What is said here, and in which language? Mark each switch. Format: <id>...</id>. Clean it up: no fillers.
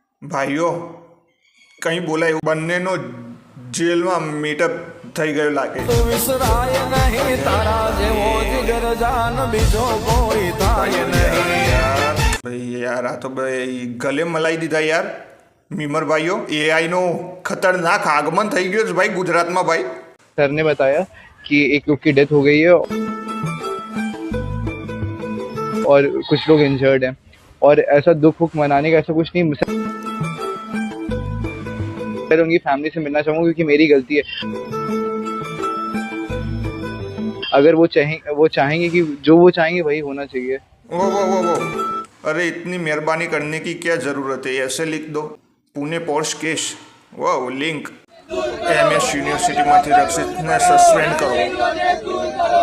<gu>ભાઈઓ કંઈ બોલાય, બંનેનો જેલમાં મીટઅપ થઈ ગયો લાગે. વિસરાય નહીં તારા જેવો જીગર જાન બીજો કોઈ થાય નહીં. ભાઈ યાર, આ તો ભાઈ ગલે મલાઈ દીધા યાર મીમર ભાઈઓ. એઆઈનો ખતરનાક આગમન થઈ ગયો છે ભાઈ ગુજરાતમાં. ભાઈ</gu> <hi>सर ने बताया कि एक लोग की डेथ हो गई है और कुछ लोग इंजर्ड हैं, और ऐसा दुख वुख मनाने का ऐसा कुछ नहीं. मैं उनकी फैमिली से मिलना चाहूँगा क्योंकि मेरी गलती है. अगर वो चाहेंगे कि जो वो चाहेंगे वही होना चाहिए. वो अरे इतनी मेहरबानी करने की क्या ज़रूरत है, ऐसे लिख दो पुणे पोर्श केस.</hi> <gu>वाह, लिंक एमएस यूनिवर्सिटीમાંથી રક્ષિતને સસ્પેન્ડ કરો.</gu>